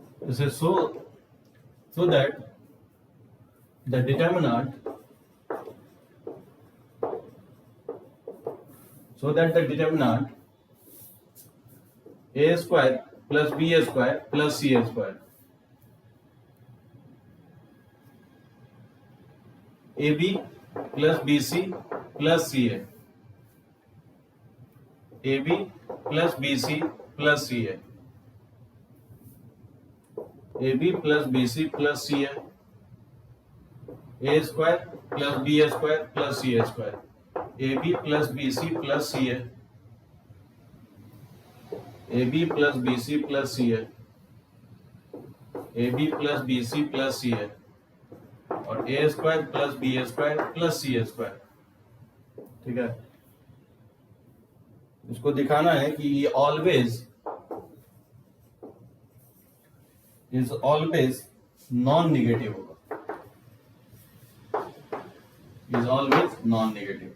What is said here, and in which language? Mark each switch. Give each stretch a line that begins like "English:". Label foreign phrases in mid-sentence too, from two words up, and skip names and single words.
English: This is so that the determinant a square plus b square plus c square, ab plus bc plus ca, ab plus bc plus ca, ab plus bc plus ca, a square plus b square plus c square, ab plus bc plus ca, ab plus bc plus ca, ab plus bc plus ca, और a square plus b square plus c square.
Hindi: ठीक है, इसको दिखाना है कि ये
English: always non negative
Hindi: होगा,
English: is always non negative.